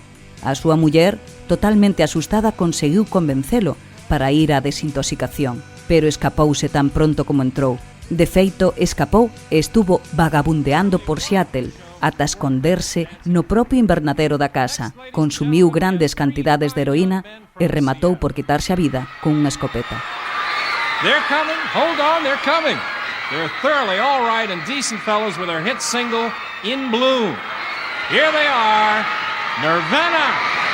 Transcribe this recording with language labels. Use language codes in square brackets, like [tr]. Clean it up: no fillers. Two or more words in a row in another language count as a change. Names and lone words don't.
[gl] A súa muller, totalmente asustada, conseguiu convencelo para ir á desintoxicación, pero escapouse tan pronto como entrou. De feito, escapou e estuvo vagabundeando por Seattle ata esconderse no propio invernadero da casa. Consumiu grandes cantidades de heroína e rematou por quitarse a vida con unha escopeta. [en] They're coming, hold on, they're coming. They're thoroughly all right and decent fellows with their hit single, In Bloom. Here they are, Nirvana.